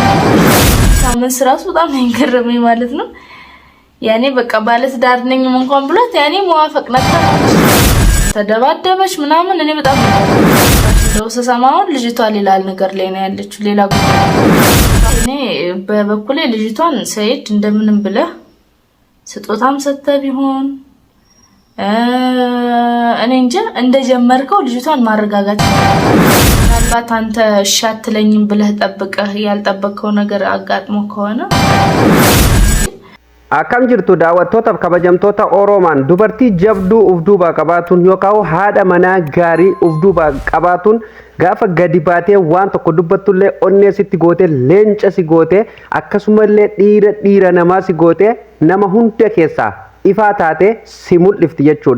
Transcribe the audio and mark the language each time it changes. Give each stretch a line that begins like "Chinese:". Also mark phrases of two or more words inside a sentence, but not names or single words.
Amharic: ሳመን ስራሱ በጣም ይገርመኝ ማለት ነው። ያኔ በቃ ባለትዳር ነኝ እንኳን ብሏት ያኔ መዋፈቅ ነበር ተደባደበች ምናምን እኔ በጣም ነው ሰሰማው ልጅቷ ሌላ ነገር ላይ ነው ያለችው ሌላ ጉዳይ እኔ በበኩሌ ልጅቷን ሰይድ እንደምንም ብለህ ስጦታም ሰጥተህ ቢሆን እኔ እንጃ እንደጀመርከው ልጅቷን ማረጋጋት ምናልባት አንተ ሻትለኝም ብለህ ጠብቀህ ያልጠበቀው ነገር አጋጥሞ ከሆነ
Oromo: Akkam jirtu daawwattootaaf kabajamtoota Oromaan dubartii jabduu ufduuba qabaatuun yookaan haadha manaa gaarii ufduuba qabaatuun gaafa gadi baatee waan tokko dubbattullee onnee sitti gootee leenca si gootee akkasumallee dhiira namaa si gootee nama hunda keessaa ifaa taate si mul'ifti jechuudha.